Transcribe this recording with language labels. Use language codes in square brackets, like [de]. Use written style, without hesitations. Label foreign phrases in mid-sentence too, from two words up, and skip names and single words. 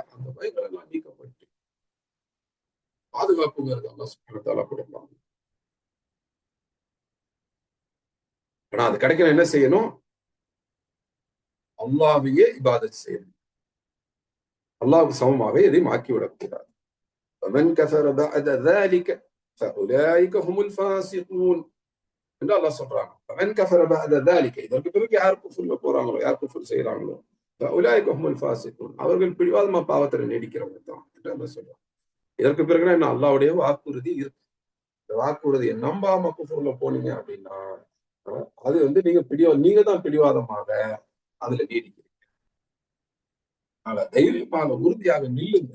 [ta] அந்த பயங்கள் எல்லாம் நீக்கப்பட்டு பாதுகாப்புங்கிறது [ar] الله سبحانه وتعالى [ta] கொடுப்பாங்க. ஆனா அது கிடைக்கணும் என்ன செய்யணும்? அல்லாஹ்வையே இபாதத் செய்யணும். அல்லாஹ்வுக்கு சமமாக எதையும் ஆக்கிவிடக்கூடாது. [ar] فمن كفر بعد ذلك فأولئك هم الفاسقون [ta] என்று அல்லாஹ் சொல்றாங்க. [ar] فمن كفر بعد ذلك, [ta] இதற்கு பிறகு யார் குஃப்ர்ல போறாங்களோ, யார் குஃப்ர் செய்றாங்களோ, [ar] فأولئك هم الفاسقون, [ta] அவர்கள் பிடிவாதமா பாவத்தில் நீடிக்கிறவங்க தான் என்று அல்லாஹ் சொல்றாங்க. இதற்கு பிறகு என்ன? அல்லாஹ்வுடைய வாக்குறுதி இருக்கு. இந்த வாக்குறுதியை நம்பாம குஃப்ர்ல போனீங்க அப்படின்னா அது நீங்க தான் பிடிவாதமாக அதுல நீடிக்கிறீங்க. தைரியமாக உறுதியாக நில்லுங்க.